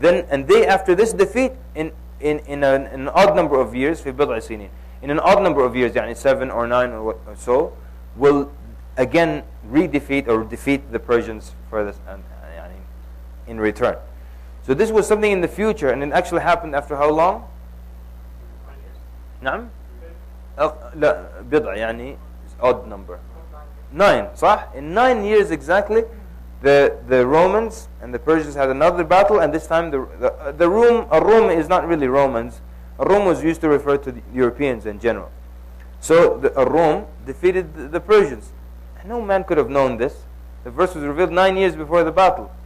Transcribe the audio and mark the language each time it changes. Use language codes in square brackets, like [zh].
[en] And they, after this defeat, in an odd number of years, [ar] في بضع سنين, [en] in an odd number of years, يعني 7 or 9 or so, will again defeat the Persians for this, in return. So this was something in the future, and it actually happened after how long? [ar] نعم. لا بضع يعني [en] odd number. [ar] 9, صح? [en] In 9 years exactly, the Romans and the Persians had another battle, and this time the Rome is not really Romans. Rome was used to refer to the Europeans in general. So Rome defeated the Persians, No man could have known this. The verse was revealed 9 years before the battle.